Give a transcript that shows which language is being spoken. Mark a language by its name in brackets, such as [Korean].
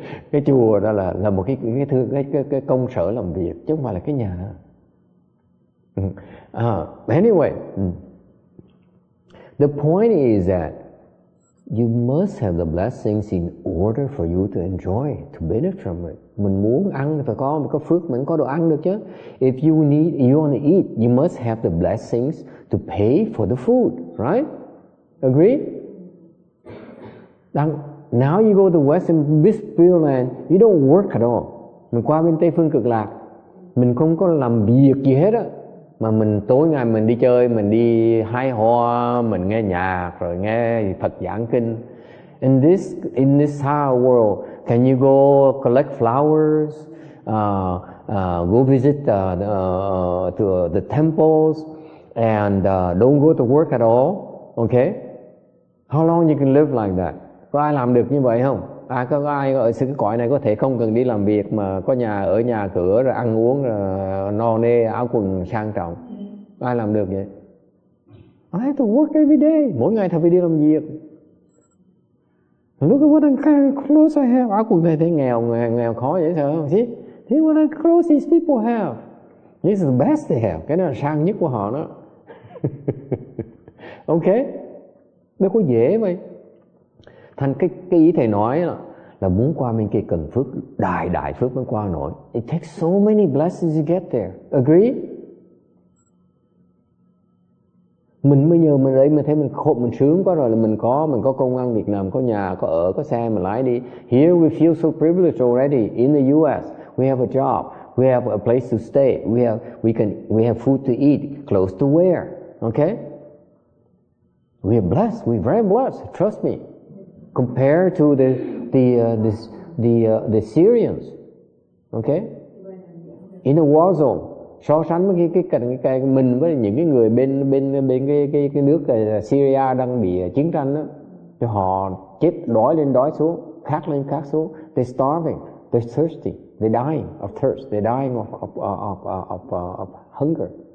[Vietnamese] Cái chùa đó là một cái công sở làm việc, chứ không phải là cái nhà. [English] Anyway, the point is that you must have the blessings in order for you to enjoy, to benefit from it. [Vietnamese] Mình muốn ăn thì phải có phước, mình có đồ ăn được chứ. [English] If you want to eat, you must have the blessings to pay for the food, right? Agree? Now you go to Western Spiritual Land, you don't work at all. [Vietnamese] Mình qua bên Tây Phương Cực Lạc, mình không có làm việc gì hết á, mà mình tối ngày mình đi chơi, mình đi hái hoa, mình nghe nhạc rồi nghe Phật giảng kinh. [English] In this higher world, can you go collect flowers, go visit to the temples, and don't go to work at all? Okay? How long you can live like that? [Vietnamese] Có ai làm được như vậy không? Có ai ở cái cõi này có thể không cần đi làm việc mà có nhà ở nhà cửa rồi ăn uống rồi no nê áo quần sang trọng? Có ai làm được vậy? [English] I have to work every day. [Vietnamese] Mỗi ngày thầy phải đi làm việc. [English] Look at what kind of clothes I have. [Vietnamese] Áo quần thầy thấy nghèo khó vậy sao? [English] See what kind of clothes these people have. This is the best they have. [Vietnamese] Cái đó là sang nhất của họ đó. Okay? Đâu có dễ vậy. Thành cái ý thầy nói là muốn qua bên kia cần phước, đại phước mới qua nổi. [English] It takes so many blessings to get there. Agree? [Vietnamese] Mình bây giờ mình thấy mình khổ, mình sướng quá rồi, là mình có công ăn việc làm, có nhà, có ở, có xe mình lái đi. [English] Here we feel so privileged already. In the US, we have a job, we have a place to stay, we have food to eat, clothes to wear. Okay? We are blessed. We're very blessed. Trust me. Compared to the Syrians, okay, in a war zone, [Vietnamese] so sánh với cái mình với những cái người bên cái nước Syria đang bị chiến tranh đó, cho họ chết đói lên đói xuống, khát lên khát xuống, [English] they're starving, they're thirsty, they're dying of thirst, they're dying of hunger.